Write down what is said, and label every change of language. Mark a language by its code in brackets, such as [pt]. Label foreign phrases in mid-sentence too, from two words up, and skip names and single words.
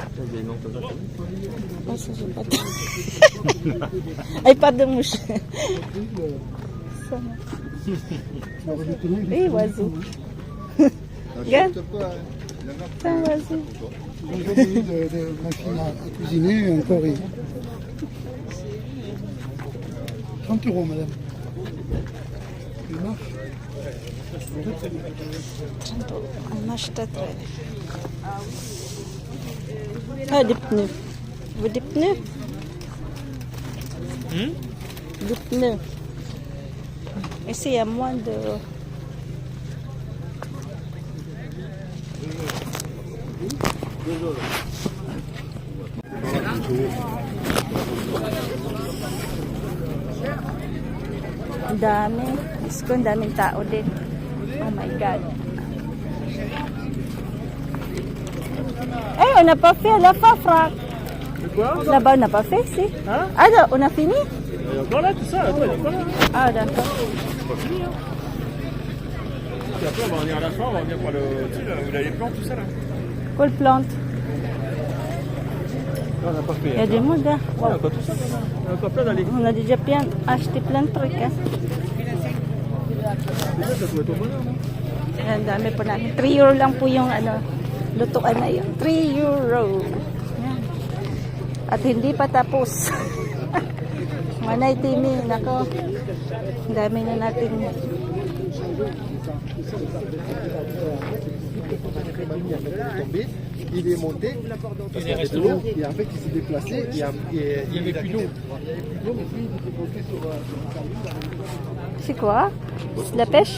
[fr] Oh, ça, j'ai pas de... [tl] Ay, pardon mo siya. Sama. [fr] Eh, oiseau. Regarde. C'est un oiseau. J'ai mis de machine à cuisiner et un curry. 30 euros, madame. Il marche. On achète très. Ah, des pneus. Vous voulez des pneus? Des pneus. Ici, il y a moins de... [tl] Ang dami. Diyos ko, ang daming tao din. [en] Oh my God. [fr] Eh, on n'a pas fait la fin, Franck. Quoi? Là-bas, on n'a pas fait, si. Hein? Ah, non, on a fini? Il y a encore là, tout ça, attends, il y a encore là. Ah, d'accord. C'est pas fini, hein. Et après, on va venir à la fin, on va venir voir le. Tu sais, là, où il y a les plantes, tout ça, là. Quelle plante? Là, on n'a pas fait. Il y a du monde, hein. Il y a encore tout ça, là. Il y a encore plein d'aller. On a déjà acheté plein de trucs, hein. Déjà, ça doit être au bonheur, non? [tl] Ang dami po namin. 3 euro lang po yung lutuan na yun. 3 euro. Yan. At hindi pa tapos. Manay Timi, nako. Ang dami na natin. [fr] Tombé, il est monté parce qu'il y avait de l'eau et en fait il s'est déplacé et il y avait plus d'eau. C'est quoi? C'est la pêche?